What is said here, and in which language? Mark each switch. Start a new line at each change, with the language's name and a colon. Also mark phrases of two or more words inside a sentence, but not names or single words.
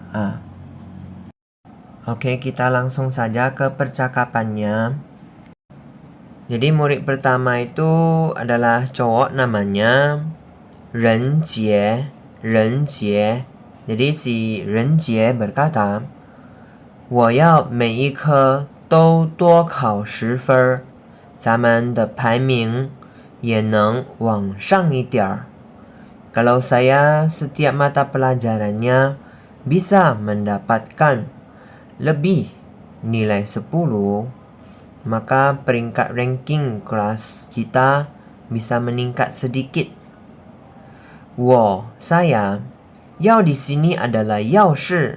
Indonesian: Oke, kita langsung saja ke percakapannya. Jadi murid pertama itu adalah cowok, namanya Ren Jie. Jadi si Ren Jie berkata,
Chinese: 我要每一科都多考10分，咱们的排名也能往上一点儿。
Indonesian: Kalau saya setiap mata pelajarannya bisa mendapatkan lebih nilai 10, maka peringkat ranking kelas kita bisa meningkat sedikit. saya, yao di sini adalah
Chinese: 要是.